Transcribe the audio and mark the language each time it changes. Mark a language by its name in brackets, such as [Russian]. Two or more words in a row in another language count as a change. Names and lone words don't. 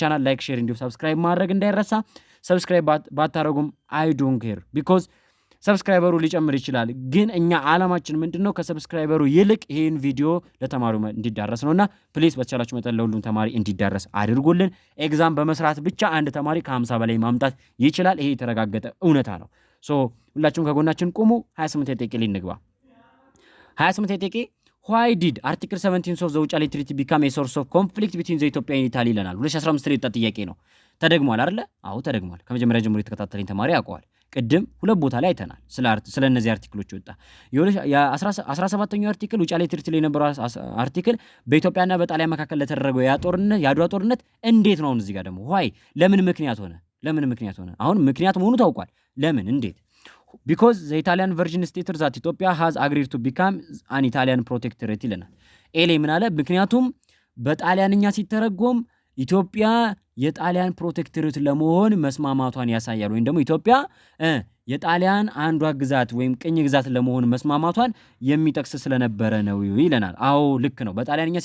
[Amharic] ቻናል ላይክ፣ ሼር እንዲሁም ሰብስክራይብ ማድረግ እንዳይረሳ። ሰብስክራይብ ባታረጉም [English] I don't care because [Amharic] ሰብስክራይበሩ ሊጨምር ይችላል፣ ግን እኛ ዓላማችን ምንድነው ከሰብስክራይበሩ ይልቅ ይሄን ቪዲዮ ለተማሪው እንዲዳረስ ነውና ፕሊዝ በተቻላችሁ መጠን ለሁሉም ተማሪ እንዲዳረስ አድርጉልን። ኤግዛም በመስራት ብቻ አንድ ተማሪ ከ50 በላይ ማምጣት ይችላል። ይሄ የተረጋገጠ እውነታ ነው። ሶ ሁላችሁም ከጎናችን ቁሙ። 28 ደቂቃ ላይ እንግባ። 28 ደቂቃ [English] why did article 17 of the [Amharic] ውጫሌ ትሪቲ [English] become a source of conflict between the Ethiopia and Italy [Amharic] ይለናል። 2015 ላይ የወጣ ጥያቄ ነው። ተደግሟል አይደለ? አዎ ተደግሟል። ከመጀመሪያ ጀምሮ የተከታተለኝ ተማሪ ያውቀዋል። ቅድም ሁለት ቦታ ላይ አይተናል ስለ እነዚህ አርቲክሎች ወጣ። የ17ኛው አርቲክል ውጫሌ ትሪቲ ላይ የነበረው አርቲክል በኢትዮጵያና በጣሊያን መካከል ለተደረገው የአድዋ ጦርነት እንዴት ነው? እዚህ ጋር ደግሞ why ለምን ምክንያት ሆነ? አሁን ምክንያት መሆኑ ታውቋል። ለምን እንዴት? [English] because the Italian virgin stated that Ethiopia has agreed to become an Italian protectorate [Amharic] ይለናል። ኤሌ ምን አለ? ምክንያቱም በጣሊያንኛ ሲተረጎም ኢትዮጵያ የጣሊያን ፕሮቴክቶሬት ለመሆን መስማማቷን ያሳያል። ወይም ደግሞ ኢትዮጵያ የጣሊያን አንዷ ግዛት ወይም ቅኝ ግዛት ለመሆን መስማማቷን የሚጠቅስ ስለነበረ ነው ይለናል። አዎ ልክ ነው። በጣሊያንኛ